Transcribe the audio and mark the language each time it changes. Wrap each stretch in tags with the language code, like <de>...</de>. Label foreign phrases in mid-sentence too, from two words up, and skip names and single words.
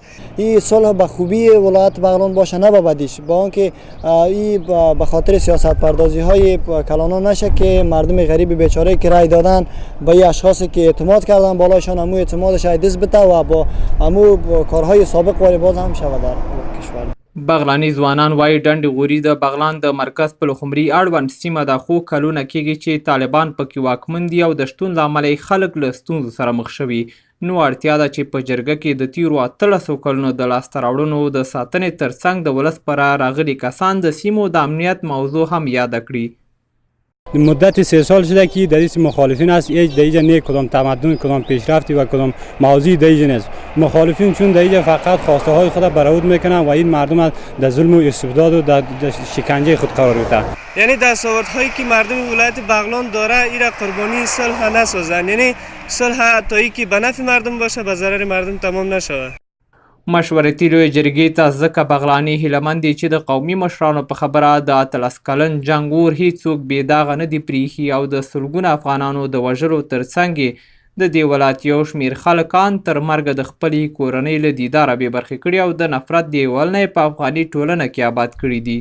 <fa>این صلح به خوبی ولایت بغلان باشه نه به بدیش با آنکه این به خاطر سیاست پردازی های کلانان نشه که مردم غریب بیچاره که رای دادن به این اشخاصی که اعتماد کردن بالایشان همو اعتمادش دست بده و با همو کارهای سابق واری باز هم شود در کشور.</fa> <ps>بغلاني ځوانان وایي ډنډ غوري د بغلان د مرکز په لخمري اړوند سیمه ده خو کلونه کېږي چې طالبان پکې واکمن دي او د شتون له امله خلک له ستونزو سره مخ شوي نو اړتیا ده چې په جرګه کې د تیرو 1300 کلونو د لاسته راوړنو د ساتنې ترڅنګ د ولس پر راغلي کسان د سیمو د امنیت موضوع هم یاد کړي.</ps> <fa>مدت 3 سال شده که در این مخالفین است هیچ در اینجا نه کدام تمدن کدام پیشرفتی و کدام موضوعی در اینجا نیست. مخالفین چون در اینجا فقط خواسته های خود برآورد میکنن و این مردم در ظلم و استبداد و در شکنجه خود قرار میدن. یعنی دستاورد هایی که مردم ولایت بغلان داره ایرا قربانی صلح نسازن یعنی صلح تایی که به نفع مردم باشه به ضرر مردم تمام نشود.</fa> <ps>مشورتي لویې جرګې ته ځکه بغلاني هیلهمند دي چې د قومي مشرانو په خبره د 13 کلن جنګ اور هیڅوک بې داغه نه دي پریښي او د سلګونه افغانانو د وژلو ترڅنګ د دې ولایت یو شمېر خلکان تر مرګه د خپلې کورنۍ له دیداره بې برخې کړي او د نفرت دیوالونه یې په افغاني ټولنه کې آباد کړي دي.</ps>